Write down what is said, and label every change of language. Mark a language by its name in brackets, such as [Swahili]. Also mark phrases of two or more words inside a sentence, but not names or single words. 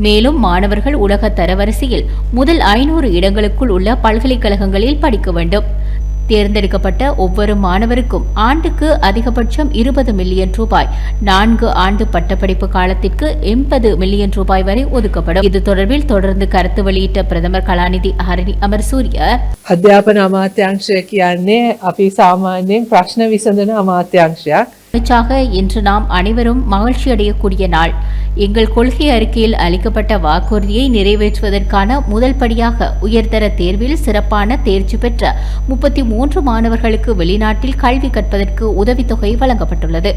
[Tamil] மேலும் மாணவர்கள் உலக தரவரிசையில் முதல் 500 இடங்களுக்குள் உள்ள பல்கலைக்கழகங்களில் படிக்க வேண்டும். தேர்ந்தெடுக்கப்பட்ட ஒவ்வொரு மாணவருக்கும் ஆண்டுக்கு அதிகபட்சம் 20 மில்லியன் ரூபாய், 4 ஆண்டு பட்டப்படிப்பு காலத்திற்கு 80 மில்லியன் ரூபாய் வரை ஒதுக்கப்படும். இது தொடர்பில் தொடர்ந்து கருத்து வெளியிட்ட பிரதமர் கலாநிதி ஹரணி அமரசூரிய, [Sinhala] අධ්‍යාපන අමාත්‍යංශය කියන්නේ අපි සාමාන්‍යයෙන් ප්‍රශ්න විසඳන අමාත්‍යංශයක්. [Tamil] இன்று நாம் அனைவரும் மகிழ்ச்சி அடையக்கூடிய நாள். எங்கள் கொள்கை அறிக்கையில் அளிக்கப்பட்ட வாக்குறுதியை நிறைவேற்றுவதற்கான முதல் படியாக உயர்தர தேர்வில் சிறப்பான தேர்ச்சி பெற்ற 33 மாணவர்களுக்கு வெளிநாட்டில் கல்வி கற்பதற்கு உதவித்தொகை வழங்கப்பட்டுள்ளது.